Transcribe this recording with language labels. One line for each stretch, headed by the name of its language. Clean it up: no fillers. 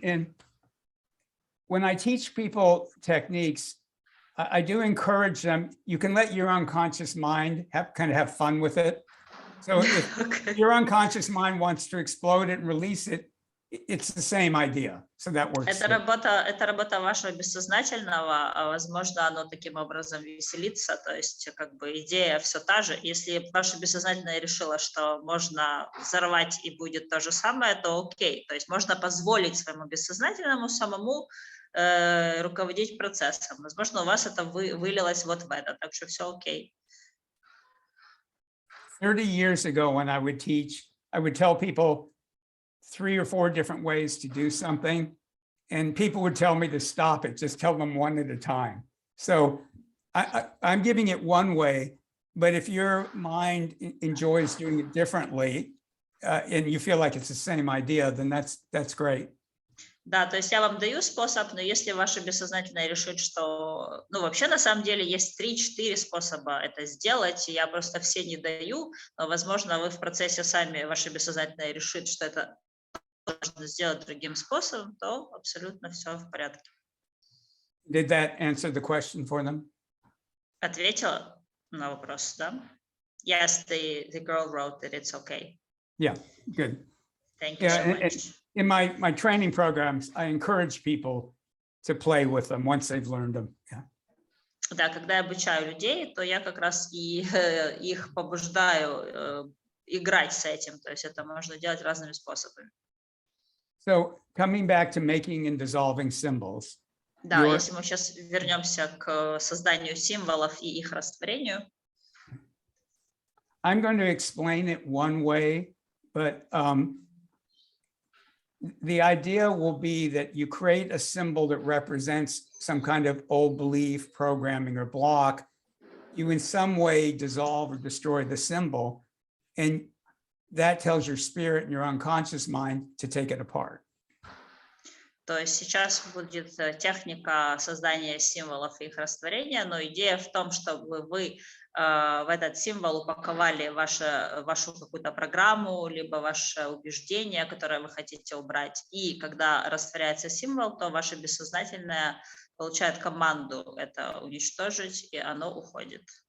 English: And when I teach people techniques, I do encourage them. You can let your unconscious mind have fun with it. So if your unconscious mind wants to explode it and release it, it's the same idea. So that works.
Russian: Это работа вашего бессознательного, возможно, оно таким образом веселится, то есть как бы идея все та же. Если ваше бессознательное решило, что можно взорвать и будет то же самое, то окей. То есть можно позволить своему бессознательному самому руководить процессом. Возможно, у вас это вылилось вот в это, так что все окей.
English: 30 years ago when I would teach, I would tell people 3 or 4 different ways to do something, and people would tell me to stop it, just tell them one at a time. So I'm giving it one way, but if your mind enjoys doing it differently, and you feel like it's the same idea, then that's great.
Russian: Да, то есть я вам даю способ, но если ваше бессознательное решит, что, ну, вообще на самом деле есть 3-4 способа это сделать, я просто все не даю, но, возможно, вы в процессе сами, ваше бессознательное решит, что это можно сделать другим способом, то абсолютно все в порядке.
English: Did that answer the question for them?
Russian: Ответила на вопрос, да?
English: Yes, the girl wrote that it's okay. Yeah, good. Thank you so much. In my training programs, I encourage people to play with them once they've learned them. Yeah.
Russian: Да, когда я обучаю людей, то я как раз и их побуждаю играть с этим, то есть это можно делать разными способами.
English: So coming back to making and dissolving symbols.
Russian: Да, если мы сейчас вернемся к созданию символов и их растворению.
English: I'm going to explain it one way, but the idea will be that you create a symbol that represents some kind of old belief, programming, or block. You in some way dissolve or destroy the symbol, and that tells your spirit and your unconscious mind to take it apart.
Russian: То есть сейчас будет техника создания символов и их растворения, но идея в том, чтобы вы в этот символ упаковали вашу какую-то программу, либо ваше убеждение, которое вы хотите убрать. И когда растворяется символ, то ваше бессознательное получает команду это уничтожить, и оно уходит.